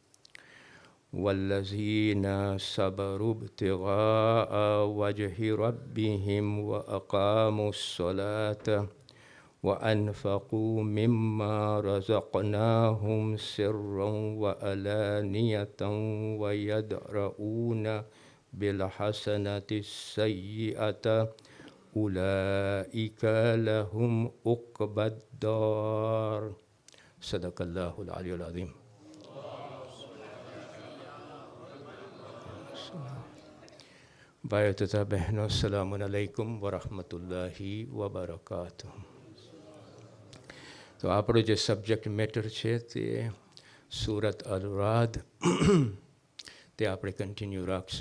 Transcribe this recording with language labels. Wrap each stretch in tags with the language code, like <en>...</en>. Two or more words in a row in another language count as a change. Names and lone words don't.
<ar>والذين صبروا ابتغاء وجه ربهم وأقاموا الصلاة وأنفقوا مما رزقناهم سرا وعلانية ويدرؤون بالحسنة السيئة أولئك لهم عقبى الدار. صدق الله العلي العظيم.</ar> <gu>ભાઈઓ તથા બહેનો,</gu> <ar>السلام عليكم ورحمة الله وبركاته.</ar> <gu>તો આપણો જે</gu> <en>subject matter</en> <gu>છે તે સૂરત અલ-રાદ, તે આપણે કન્ટિન્યુ રાખશું.</gu>